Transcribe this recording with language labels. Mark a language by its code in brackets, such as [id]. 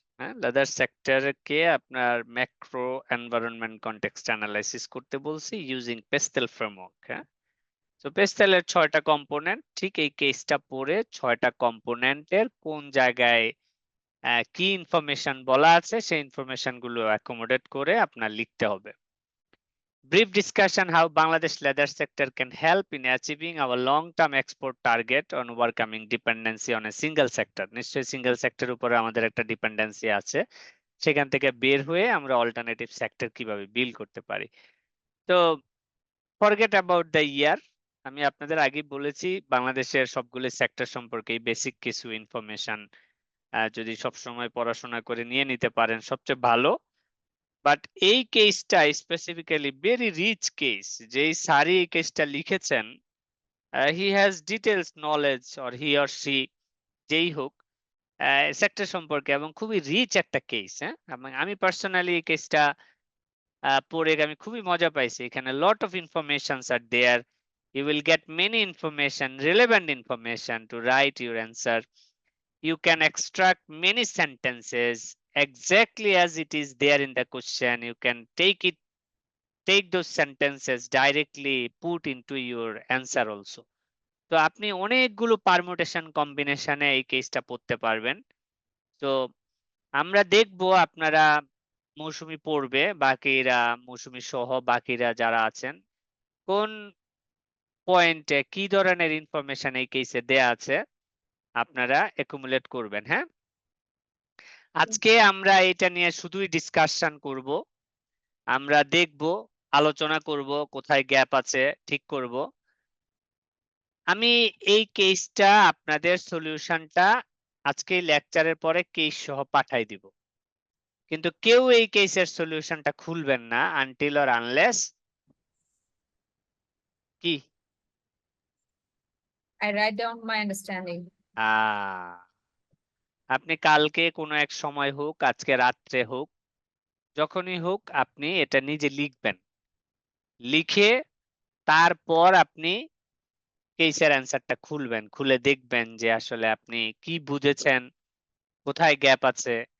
[bn] হ্যাঁ, লেদার সেক্টরকে আপনার macro environment context analysis করতে বলছি ইউজিং পেস্টেল ফ্রেমওয়ার্ক। হ্যাঁ, তো পেস্টেলের 6টা কম্পোনেন্ট, ঠিক এই কেসটা পড়ে 6টা কম্পোনেন্টের কোন জায়গায় কি ইনফরমেশন বলা আছে সেই ইনফরমেশন গুলো অ্যাকোমোডেট করে আপনার লিখতে হবে। [en] Brief discussion how Bangladesh leather sector can help in achieving our long-term export target on overcoming dependency on a single sector. [bn] নিশ্চয়ই সিঙ্গেল সেক্টর উপরে আমাদের একটা ডিপেন্ডেন্সি আছে, সেখান থেকে বের হয়ে আমরা অল্টারনেটিভ সেক্টর কিভাবে বিল্ড করতে পারি। তো [en] forget about the year, [bn] আমি আপনাদের আগেই বলেছি বাংলাদেশের সবগুলো সেক্টর সম্পর্কে বেসিক কিছু ইনফরমেশন যদি সবসময় পড়াশোনা করে নিয়ে নিতে পারেন সবচেয়ে ভালো। বাট এই কেসটা স্পেসিফিক্যালি ভেরি রিচ কেস, যেই সারি এই কেসটা লিখেছেন [en] he has details knowledge or he or she [bn] যেই হোক সেক্টর সম্পর্কে, এবং খুবই রিচ একটা কেস। হ্যাঁ, আমি পার্সোনালি এই কেসটা পড়ে আমি খুবই মজা পাইছি। [en] এখানে lot of informations are there, you will get many information, relevant information to write your answer. You can extract many sentences exactly as it is there in the question. You can take those sentences directly put into your answer also. [bn] তো আপনি অনেকগুলো permutation কম্বিনেশনে এই কেসটা পড়তে পারবেন। তো আমরা দেখবো আপনারা মৌসুমী পড়বে, বাকিরা মৌসুমী সহ বাকিরা যারা আছেন কোন পয়েন্টে কি ধরনের ইনফরমেশন এই কেসে দেয়া আছে আপনারা একুমুলেট করবেন। হ্যাঁ, আজকে আমরা এটা নিয়ে শুধুই ডিসকাশন করব, আমরা দেখব, আলোচনা করব, কোথায় গ্যাপ আছে ঠিক করব। আমি এই কেসটা আপনাদের সলিউশনটা আজকে লেকচারের পরে কেস সহ পাঠাই দিব, কিন্তু কেউ এই কেসের সলিউশনটা খুলবেন না আনটিল অর আনলেস কি [en] I write down my understanding. [bn] আপনি কালকে কোনো এক সময় হোক, আজকে রাত্রে হোক, যখনই হোক আপনি এটা নিজে লিখবেন, লিখে তারপর আপনি কেসের অ্যান্সারটা খুলবেন, খুলে দেখবেন যে আসলে আপনি কি বুঝেছেন, কোথায় গ্যাপ আছে,